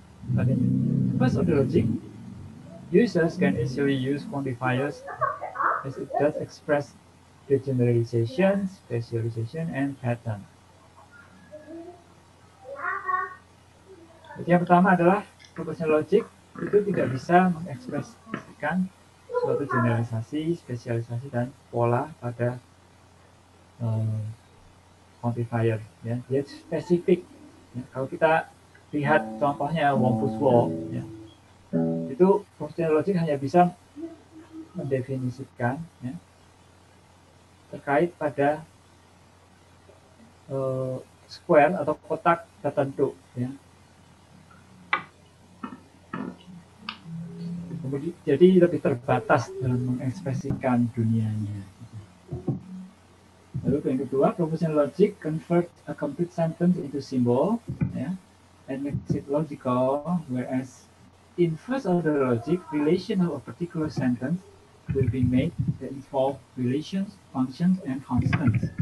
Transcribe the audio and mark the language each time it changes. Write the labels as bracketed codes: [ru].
[en] But in first order logic, users can easily use quantifiers as it does express the generalization, specialization, and pattern. [id] Jadi yang pertama adalah propositional logic itu tidak bisa mengekspresikan suatu generalisasi, spesialisasi, dan pola pada quantifier. Ya. Dia spesifik. Ya. Kalau kita lihat contohnya Wumpus Law, ya, itu propositional logic hanya bisa mendefinisikan ya, terkait pada square atau kotak tertentu. Ya. Jadi lebih terbatas dalam mengekspresikan dunianya. Lalu yang kedua, [en] propositional logic convert a complete sentence into symbol, ya, and makes it logical, whereas in first order logic, relation of a particular sentence will be made that involve relations, functions, and constants.